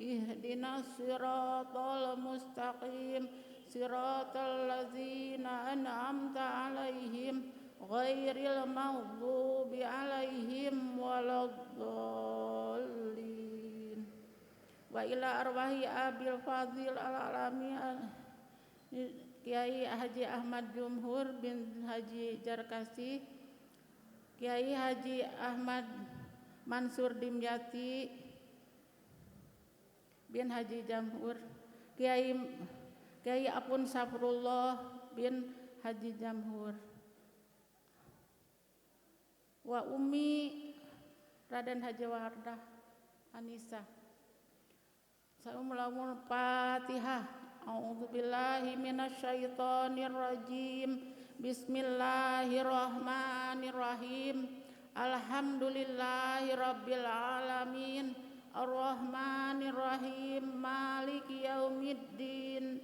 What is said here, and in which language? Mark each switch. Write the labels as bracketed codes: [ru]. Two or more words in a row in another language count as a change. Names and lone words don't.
[ar] اهدنا الصراط المستقيم. صراط الذين أنعمت عليهم غير المغضوب عليهم ولا الضالين. وإلى أرواح أبي الفاضل العالم كياهي حاج أحمد جمهور بن حاج جركسي، كياهي حاج أحمد منصور دمياطي بن حاج جمهور، كياهي أبون صفر الله بن حاج جمهور، وأمي رادين حاجة وردة أنيسة. السلام عليكم. فاتحة. أعوذ بالله من الشيطان الرجيم. بسم الله الرحمن الرحيم. الحمد لله رب العالمين. الرحمن الرحيم. مالك يوم الدين.